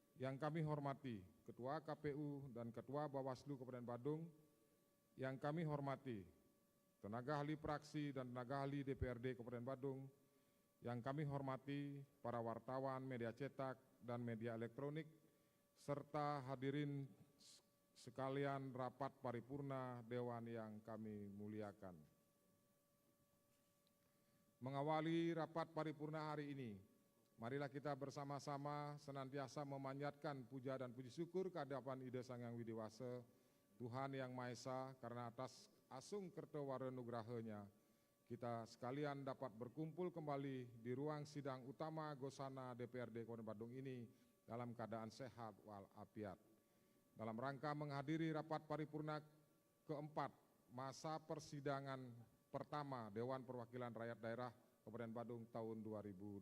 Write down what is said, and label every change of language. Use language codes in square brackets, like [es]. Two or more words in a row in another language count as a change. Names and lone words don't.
[id] Yang kami hormati Ketua KPU dan Ketua Bawaslu Kabupaten Badung, yang kami hormati tenaga ahli praksi dan tenaga ahli DPRD Kabupaten Badung, yang kami hormati para wartawan, media cetak, dan media elektronik, serta hadirin sekalian rapat paripurna Dewan yang kami muliakan. Mengawali rapat paripurna hari ini, marilah kita bersama-sama senantiasa memanjatkan puja dan puji syukur kehadapan Ida Sang Hyang Widi Wase, Tuhan Yang Maha Esa, karena atas [kaw] asung kertowara nugrahanya, [id] kita sekalian dapat berkumpul kembali di ruang sidang utama Gosana DPRD Kabupaten Badung ini dalam keadaan sehat walafiat. Dalam rangka menghadiri rapat paripurna keempat masa persidangan pertama Dewan Perwakilan Rakyat Daerah Kabupaten Badung tahun 2025.